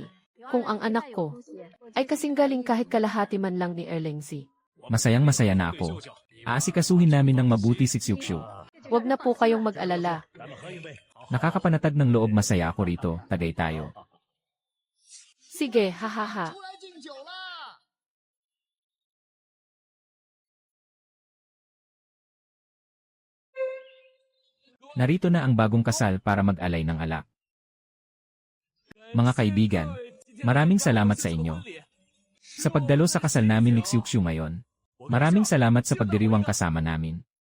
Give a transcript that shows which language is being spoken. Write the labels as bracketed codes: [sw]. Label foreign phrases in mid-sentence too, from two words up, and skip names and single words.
[tl] Kung ang anak ko ay kasing galing kahit kalahati man lang ni Erleng Z. Masayang masaya na ako. Aasikasuhin namin ng mabuti si Xiuxiu. Huwag na po kayong mag-alala. Nakakapanatag ng loob, masaya ako rito, tagay tayo. Sige, hahaha. [zh] 出来敬酒啦！ [tl] Narito na ang bagong kasal para mag-alay ng alak. Mga kaibigan, maraming salamat sa inyo. Sa pagdalo sa kasal namin ni Xiuxiu ngayon, maraming salamat sa pagdiriwang kasama namin.